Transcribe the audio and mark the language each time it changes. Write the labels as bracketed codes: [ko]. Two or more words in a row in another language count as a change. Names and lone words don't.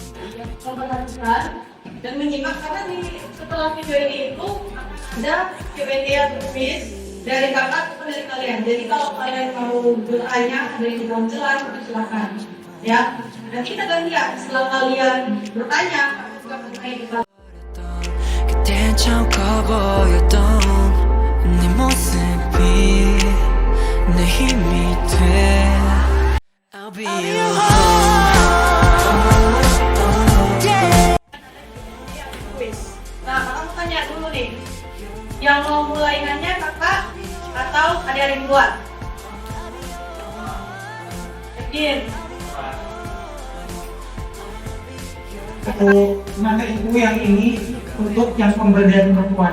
[id] Memperhatikan dan menyimak karena setelah video ini itu ada Q&A tertulis dari kakak atau dari kalian. Jadi kalau kalian mau bertanya dari di kolom jelas, silakan. Ya, nanti kita gantian setelah kalian bertanya, juga bertanya di kelas. [ko] 그땐 참 커 보였던 네 모습이 내 힘이 돼 [en] I'll be your [id] Nah, kakak mau tanya dulu nih, yang mau mulainya kakak atau adik-adik buat? Yakin? Maka ibu yang ini untuk yang pemberdayaan perempuan.